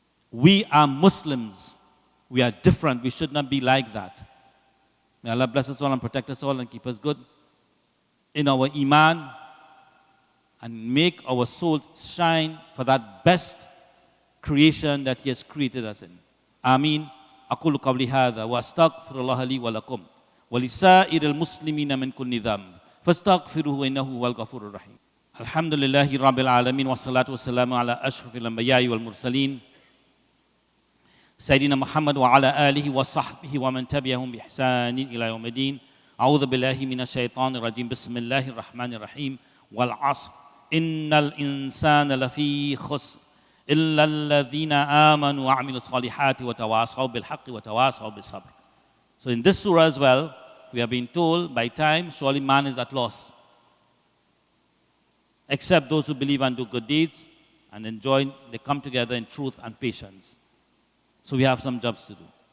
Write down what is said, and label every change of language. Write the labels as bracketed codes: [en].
[en] We are Muslims. We are different. We should not be like that. May Allah bless us all and protect us all and keep us good in our iman and make our souls shine for that best creation that He has created us in. Ameen. [ar] أقول قولي هذا وأستغفر الله لي ولكم ولسائر المسلمين من كل ذنب فاستغفروه إنه هو الغفور الرحيم. الحمد لله رب العالمين والصلاة والسلام على أشرف الأنبياء والمرسلين سيدنا محمد وعلى آله وصحبه ومن تبعهم بإحسان إلى يوم الدين. أعوذ بالله من الشيطان الرجيم. بسم الله الرحمن الرحيم. والعصر إن الإنسان لفي خسر إلا الذين آمنوا وعملوا الصالحات وتواصوا بالحق وتواصوا بالصبر. [en] So in this surah as well, we have been told by time, surely man is at loss. Except those who believe and do good deeds and enjoy, they come together in truth and patience. So we have some jobs to do.